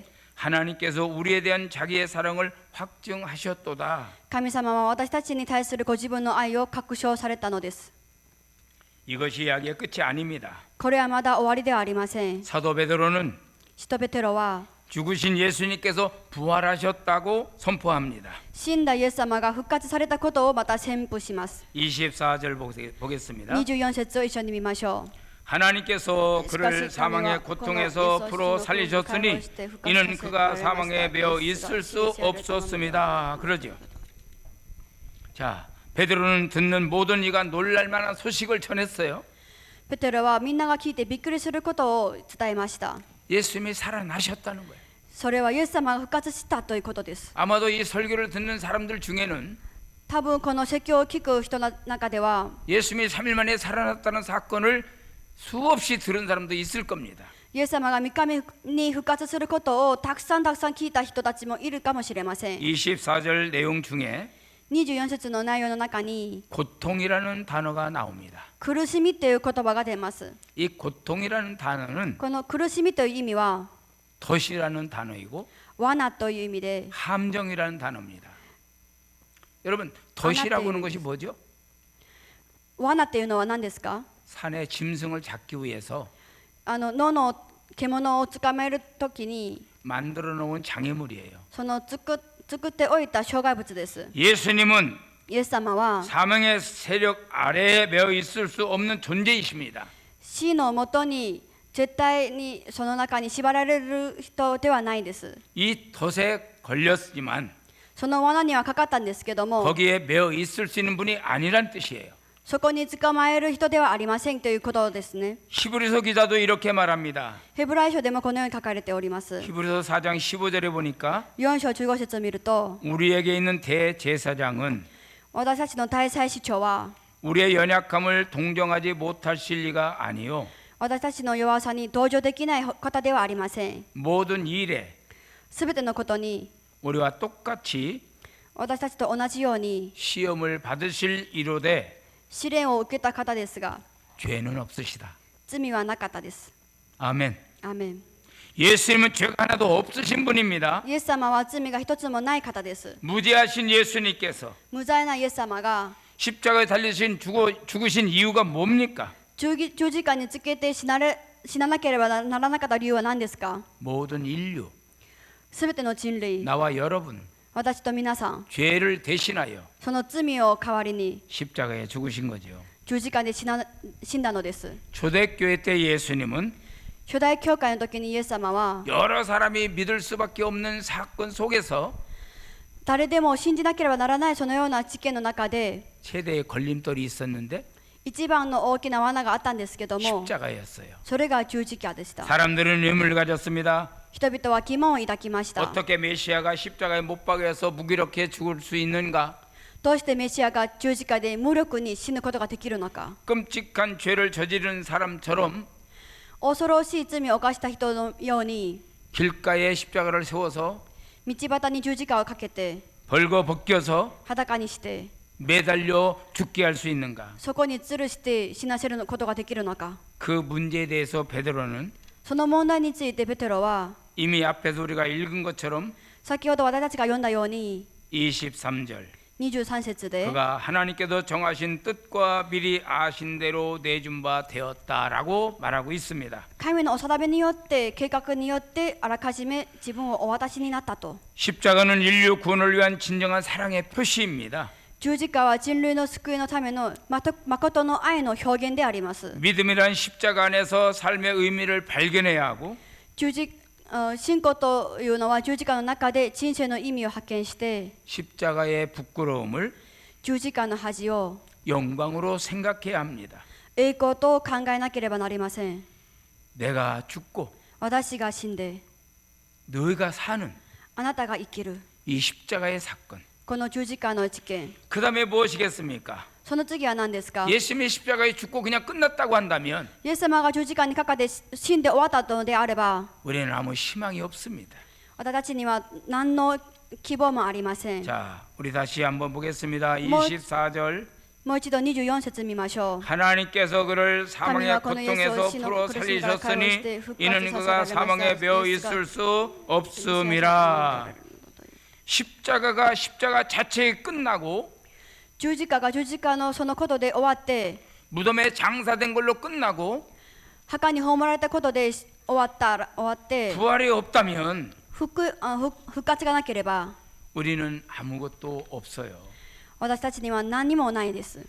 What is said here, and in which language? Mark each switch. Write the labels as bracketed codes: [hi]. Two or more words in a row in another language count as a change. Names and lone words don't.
[ko] 하나님께서 우리에 대한 자기의 사랑을 확증하셨도다. [ja] 神様は私たちに対するご自分の愛を確証されたのです。 [ko] 이것이 이야기의 끝이 아닙니다. [ja] これはまだ終わりではありません。 [ko] 사도 베드로는 [ja] 使徒ペテロは [ko] 죽으신 예수님께서 부활하셨다고 선포합니다. [ja] 死んだイエス様が復活されたことをまた宣布します。 [ko] 24절 보겠습니다. [ja] 24 節を一緒に見ましょう。 [ko] 하나님께서 그를 사망의 고통에서 풀어 살리셨으니 이는 그가 사망에 매어 있을 수 없었습니다. 그러죠. 자, 베드로는 듣는 모든 이가 놀랄 만한 소식을 전했어요. [ja] ペテロはみんなが聞いてびっくりすることを伝えました。 [ko] 예수님이 살아나셨다는 거예요. [ja] それはイエス様が復活したということです。 [ko] 아마도 이 설교를 듣는 사람들 중에는 [ja] 多分この説教を聞く人の中では [ko] 예수님이 3일 만에 살아났다는 사건을 수없이 들은 사람도 있을 겁니다. [ja] イエス様が3日目に復活することをたくさん聞いた人たちもいるかもしれません。 [ko] 24절 내용 중에 [ja] 24 節の内容の中に [ko] 고통이라는 단어가 나옵니다. [ja] 苦しみという言葉が出ます。 [ko] 이 고통이라는 단어는 [ja] この苦しみという意味は [ko] 덫이라는 단어이고 [ja] 罠という意味で [ko] 함정이라는 단어입니다. 여러분, 덫이라고 하는 것이 뭐죠? [ja] 罠っていうのは何ですか？ [ko] 산의 짐승을 잡기 위해서 [ja] 野の獣を捕まえるときに [ko] 만들어 놓은 장애물이에요. [ja] その作っておいた障害物です。 [ko] 예수님은 [ja] イエス様は [ko] 사망의 세력 아래에 매어 있을 수 없는 존재이십니다. [ja] 死のもとに絶対にその中に縛られる人ではないです。 [ko] 이 덫에 걸렸지만 [ja] その罠にはかかったんですけども [ko] 거기에 매어 있을 수 있는 분이 아니란 뜻이에요. [ja] そこに捕まえる人ではありませんということですね。 [ko] 히브리서 기자도 이렇게 말합니다. [ja] ヘブライ書でもこのように書かれております。 [ko] 히브리서 4장 15절에 보니까 [ja] 4 章15節を見ると [ko] 우리에게 있는 대제사장은 [ja] 私たちの大祭司長は [ko] 우리의 연약함을 동정하지 못하실 리가 아니요 [ja] 私たちの弱さに同情できない方ではありません。 [ko] 모든 일에 [ja] すべてのことに [ko] 우리와 똑같이 [ja] 私たちと同じように [ko] 시험을 받으실 이로되 [ja] 試練を受けた方ですが [ko] 죄는 없으시다. [ja] 罪はなかったです。 [ko] 아멘. [ja] アーメン。 [ko] 예수님은 죄가 하나도 없으신 분입니다. [ja] イエス様は罪が一つもない方です。 [ko] 무죄하신 예수님께서 [ja] 無罪なイエス様が [ko] 십자가에 달리신 죽으신 이유가 뭡니까? [ja] 十字架につけて死ななければならなかった理由は何ですか？ [ko] 모든 인류, [ja] すべての人類、 [ko] 나와 여러분 [ja] 私と皆さん、 [ko] 죄를 대신하여 [ja] その罪を代わりに [ko] 십자가에 죽으신 거죠. [ja] 十字架で死んだのです。 [ko] 초대교회 때 예수님은 [ja] 初代教会の時にイエス様は [ko] 여러 사람이 믿을 수밖에 없는 사건 속에서 [ja] 誰でも信じなければならないそのような事件の中で [ko] 최대의 걸림돌이 있었는데 [ja] 一番の大きな罠があったんですけども [ko] 십자가였어요. [ja] それが十字架でした。 [ko] 사람들은 의문을 가졌습니다. [ja] 人々は疑問を抱きました。 [ko] 어떻게 메시아가 십자가에 못 박여서 무기력해 죽을 수 있는가? [ja] どうしてメシアが十字架で無力に死ぬことができるのか。 [ko] 끔찍한 죄를 저지른 사람처럼 [ja] 恐ろしい罪を犯した人のように [ko] 길가에 십자가를 세워서 [ja] 道端に十字架をかけて [ko] 벌거벗겨서 [ja] 裸にして [ko] 매달려 죽게 할 수 있는가? [ja] そこに吊るして死なせることができるのか。 [ko] 그 문제에 대해서 베드로는 [ja] その問題についてペテロは [ko] 이미 앞에서 우리가 읽은 것처럼 [ja] 先ほど私たちが読んだように [ko] 23절 [ja] 23節で [ko] 그가 하나님께서 정하신 뜻과 미리 아신 대로 내준 바 되었다라고 말하고 있습니다. [ja] 神のお定めによって計画によってあらかじめ自分をお渡しになったと。 [ko] 십자가는 인류 구원을 위한 진정한 사랑의 표시입니다. [ja] 十字架は人類の救いのための誠の愛の表現であります。 [ko] 믿음이란 십자가 안에서 삶의 의미를 발견해야 하고 [ja] 信仰というのは十字架の中で人生の意味を発見して [ko] 십자가의 부끄러움을 [ja] 十字架の恥を [ko] 영광으로 생각해야 합니다. [ja] 栄光と考えなければなりません。 [ko] 내가 죽고 [ja] 私が死んで [ko] 너희가 사는 [ja] あなたが生きる [ko] 이 십자가의 사건. [ja] この十字架の事件、 [ko] 그 다음에 무엇이겠습니까? [ja] その次は何ですか。 [ko] 예수님이 십자가에 죽고 그냥 끝났다고 한다면 [ja] イエス様が十字架にかかって死んで終わったのであれば [ko] 우리는 아무 희망이 없습니다. [ja] 私たちには何の希望もありません。 [ko] 자, 우리 다시 한번 보겠습니다. 뭐- 24절 [ja] もう一度24節見ましょう。 [ko] 하나님께서 그를 사망의 고통에서 풀어 살리셨으니 이는 그가 사망에 매어 있을 수 없음이라. 십자가 자체에 끝나고 [ja] 十字架が十字架のそのことで終わって [ko] 무덤에 장사된 걸로 끝나고 [ja] 墓に葬られたことで終わって [ko] 부활이 없다면 [ja] 復活がなければ [ko] 우리는 아무것도 없어요. [ja] 私たちには何もないです。